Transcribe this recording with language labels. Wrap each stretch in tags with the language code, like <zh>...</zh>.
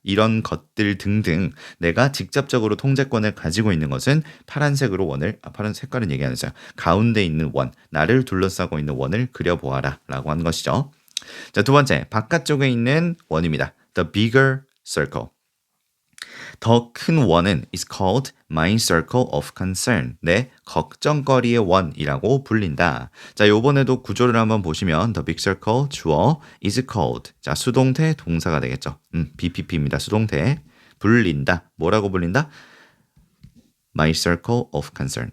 <ko>이런 것들 등등 내가 직접적으로 통제권을 가지고 있는 것은 파란색으로 원을 파란 색깔은 얘기 안 했어요. 가운데 있는 원, 나를 둘러싸고 있는 원을 그려보아라 라고 한 것이죠. 자, 두 번째, 바깥쪽에 있는 원입니다.</ko> <en>The bigger circle.</en> <ko>더 큰 원은</ko> <en>is called my circle of concern.</en> <ko>내 걱정거리의 원이라고 불린다. 자, 요번에도 구조를 한번 보시면</ko> <en>the big circle</en> <ko>주어</ko> <en>is called.</en> <ko>자, 수동태 동사가 되겠죠. BPP입니다. 수동태. 불린다. 뭐라고 불린다?</ko> <en>my circle of concern.</en>